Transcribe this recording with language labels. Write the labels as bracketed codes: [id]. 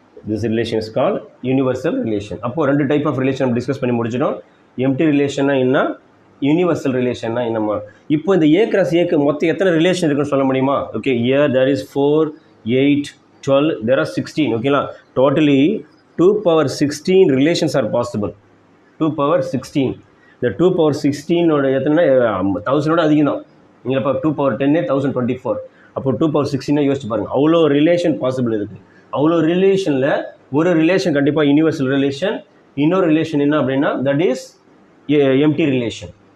[en] This relation is called universal relation. [ta] அப்போ ரெண்டு type of relation நம்ம டிஸ்கஸ் பண்ணி முடிச்சிட்டோம். எம்டி ரிலேஷன்னா என்ன, யூனிவர்சல் ரிலேஷன்னா என்னமா. இப்போ இந்த ஏ கிராஸ் ஏக்கு மொத்தம் எத்தனை ரிலேஷன் இருக்குன்னு சொல்ல முடியுமா? [en] Okay, here there is 4, 8, 12, there are 16. [ta] ஓகேங்களா, totally 2 power 16 [en] Relations are possible. [ta] 2 power 16. இந்த 2 power 16ஓட எத்தனை 1000ஓட அதிகம் தான். நீங்கள் இப்போ 2 power 10 1024. அப்போ 2 power 16 யோசிச்சு பாருங்கள், அவ்வளோ ரிலேஷன் பாசிபிள் இருக்குது. அவ்வளோ ரிலேஷனில் ஒரு ரிலேஷன் கண்டிப்பாக யூனிவர்சல் ரிலேஷன், இன்னொரு ரிலேஷன் என்ன அப்படின்னா [en] That is empty relation.